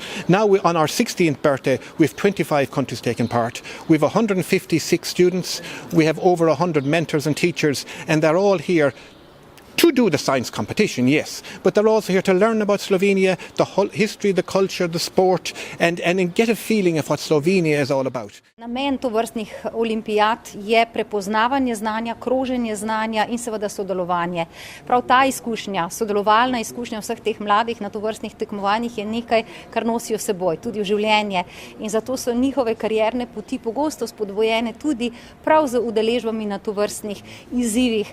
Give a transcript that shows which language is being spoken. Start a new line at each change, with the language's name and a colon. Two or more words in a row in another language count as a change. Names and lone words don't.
English: Now, on our 16th birthday, we have 25 countries taking part. We have 156 students. We have over 100 mentors and teachers, and they're all here to do the science competition, yes, but they're also here to learn about Slovenia, the whole history, the culture, the sport, and get a feeling of what Slovenia is all about.
Slovenian: Namen tovrstnih olimpijad je prepoznavanje znanja, kroženje znanja in seveda sodelovanje. Prav ta izkušnja, sodelovalna izkušnja vseh teh mladih na tovrstnih tekmovanjih je nekaj, kar nosijo seboj, tudi v življenje. In zato so njihove karierne poti pogosto spodbojene tudi prav z udeležbami na tovrstnih izzivih.